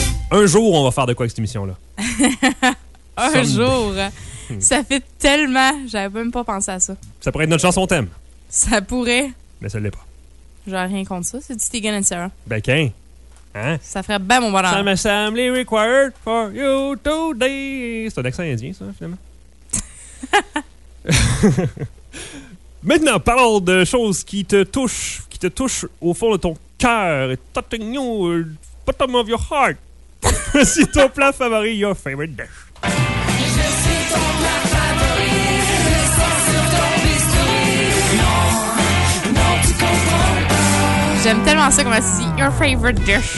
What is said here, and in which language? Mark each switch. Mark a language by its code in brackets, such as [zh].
[fr] Un jour, on va faire de quoi avec cette émission-là? Un jour! Ça fait tellement... J'avais même pas pensé à ça. Ça pourrait être notre chanson thème. Ça pourrait. Mais ça l'est pas. J'aurais rien contre ça. C'est du Tegan and Sarah. Ben, qu'un. Hein? Ça ferait bien mon bonheur. [en] Some assembly required for you today. [fr] C'est un accent indien, ça, finalement. Maintenant, parlons de choses qui te touchent. Qui te touchent au fond de ton cœur. [en] Touching you, bottom of your heart. [fr] C'est ton plat favori, [en] your favorite dish. [fr] Je suis ton plat favori. J'aime tellement ça comme si [en] your favorite dish.